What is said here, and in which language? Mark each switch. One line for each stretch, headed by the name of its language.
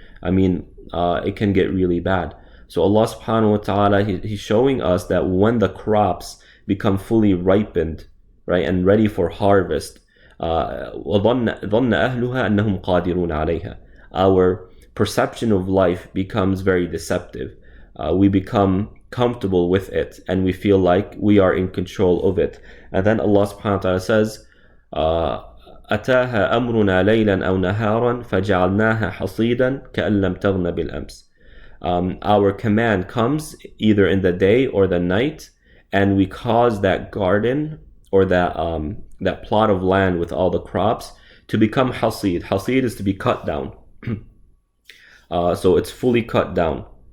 English: I mean, it can get really bad. So Allah subhanahu wa ta'ala, He's showing us that when the crops become fully ripened, right, and ready for harvest,
Arabic: وَظَنَّ أَهْلُهَا أَنَّهُمْ قَادِرُونَ عَلَيْهَا,
English: our perception of life becomes very deceptive. We become comfortable with it, and we feel like we are in control of it. And then Allah subhanahu wa ta'ala says,
Arabic: أَتَاهَا أَمْرُنَا لَيْلًا أَوْ نَهَارًا فَجَعَلْنَاهَا حَصِيدًا كَأَن لَّمْ تَغْنَ بِالْأَمْسِ.
English: Our command comes either in the day or the night, and we cause that garden, or that plot of land with all the crops, to become hasid. Hasid is to be cut down. So it's fully cut down.